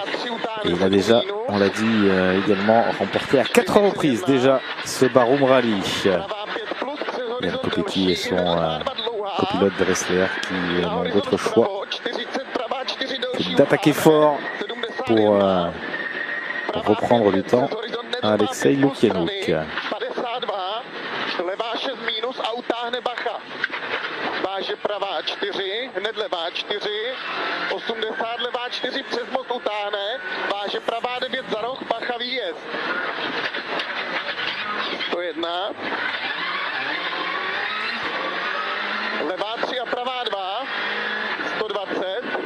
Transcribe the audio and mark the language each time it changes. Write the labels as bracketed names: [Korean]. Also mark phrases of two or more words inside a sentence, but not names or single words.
[French] Et il a déjà, on l'a dit, également remporté à 4 reprises déjà ce Barum Rally. Jan Kopecky et son copilote Dressler qui n'ont d'autre choix que d'attaquer fort pour reprendre du temps à Alexei Lukianouk. [Czech] Levá 6 minus a utáhne Bacha. Váže pravá 4, hned levá 4, 80 levá 4 přes most utáhne, váže pravá 9 za roh, Bacha výjezd. 101. Levá 3 a pravá 2, 120.